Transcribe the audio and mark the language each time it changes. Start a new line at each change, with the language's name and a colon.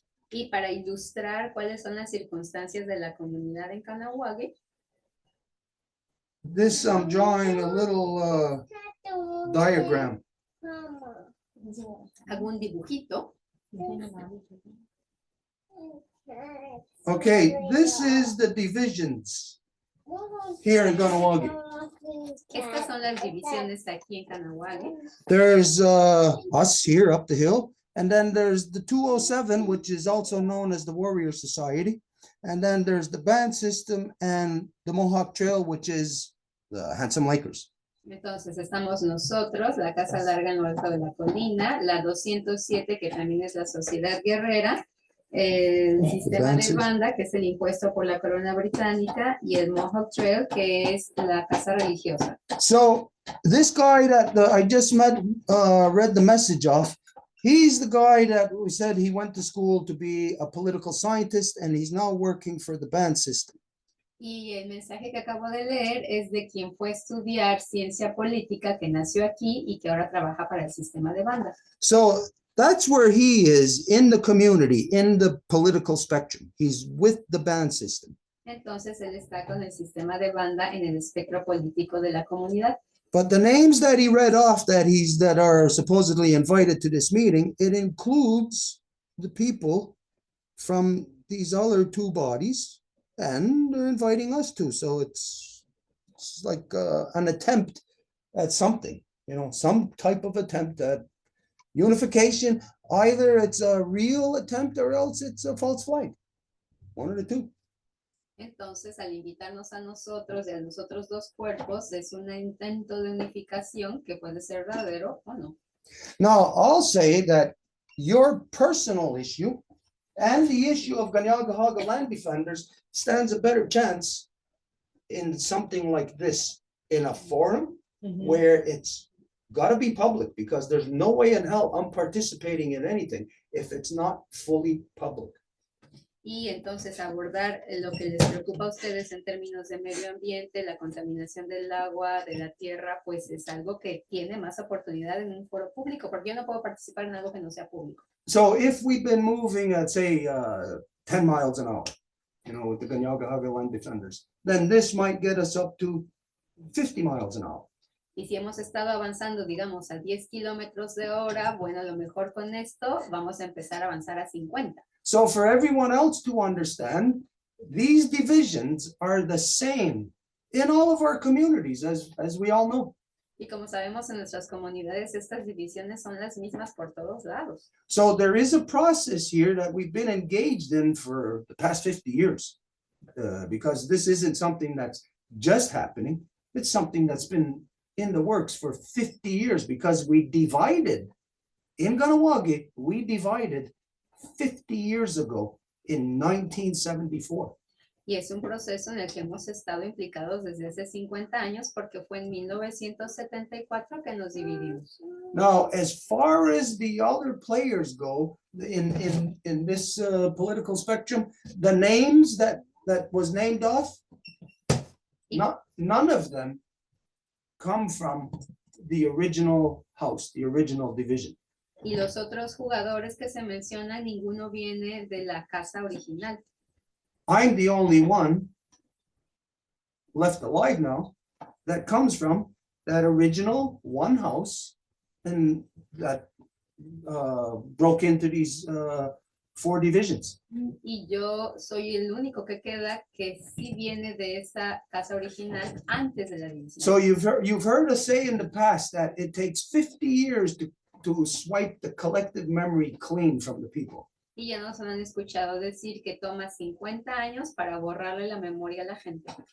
Spanish: Y para ilustrar cuáles son las circunstancias de la comunidad en Kahnawake,
English: This, I'm drawing a little diagram.
Spanish: hago un dibujito.
English: Okay, this is the divisions here in Kahnawake.
Spanish: Estas son las divisiones aquí en Kahnawake.
English: There's us here up the hill, and then there's the 207, which is also known as the Warrior Society, and then there's the band system and the Mohawk Trail, which is the Handsome Lakers.
Spanish: Entonces estamos nosotros, la Casa Larga en lo alto de la colina, la 207, que también es la Sociedad Guerrera, el sistema de banda, que es el impuesto por la corona británica, y el Mohawk Trail, que es la casa religiosa.
English: So this guy that I just met, read the message off, he's the guy that we said he went to school to be a political scientist, and he's now working for the band system.
Spanish: Y el mensaje que acabo de leer es de quien fue a estudiar ciencia política, que nació aquí y que ahora trabaja para el sistema de banda.
English: So that's where he is in the community, in the political spectrum. He's with the band system.
Spanish: Entonces él está con el sistema de banda en el espectro político de la comunidad.
English: But the names that he read off that are supposedly invited to this meeting, it includes the people from these other two bodies, and they're inviting us too. So it's like an attempt at something, you know, some type of attempt at unification. Either it's a real attempt or else it's a false flag. One of the two.
Spanish: Entonces, al invitarnos a nosotros y a los otros dos cuerpos, es un intento de unificación que puede ser verdadero o no.
English: Now, I'll say that your personal issue And the issue of Kahnawake land defenders stands a better chance in something like this, in a forum where it's gotta be public, because there's no way in hell I'm participating in anything if it's not fully public.
Spanish: Y entonces abordar lo que les preocupa a ustedes en términos de medio ambiente, la contaminación del agua, de la tierra, pues es algo que tiene más oportunidad en un foro público, porque yo no puedo participar en algo que no sea público.
English: So if we've been moving at, say, 10 miles an hour, with the Kahnawake land defenders, then this might get us up to 50 miles an hour.
Spanish: Y si hemos estado avanzando, digamos, a 10 kilómetros de hora, bueno, a lo mejor con esto vamos a empezar a avanzar a 50.
English: So for everyone else to understand, these divisions are the same in all of our communities, as we all know.
Spanish: Y como sabemos, en nuestras comunidades estas divisiones son las mismas por todos lados.
English: So there is a process here that we've been engaged in for the past 50 years, because this isn't something that's just happening. It's something that's been in the works for 50 years, because we divided in Kahnawake, we divided 50 years ago in 1974.
Spanish: Y es un proceso en el que hemos estado implicados desde hace 50 años, porque fue en 1974 que nos dividimos.
English: Now, as far as the other players go in this political spectrum, the names that was named off, none of them come from the original house, the original division.
Spanish: Y los otros jugadores que se mencionan, ninguno viene de la casa original.
English: I'm the only one left alive now that comes from that original one house and that broke into these 4 divisions.
Spanish: Y yo soy el único que queda que sí viene de esa casa original antes de la división.
English: So you've heard us say in the past that it takes 50 years to swipe the collective memory clean from the people.
Spanish: Y ya nos han escuchado decir que toma 50 años para borrarle la memoria a la gente.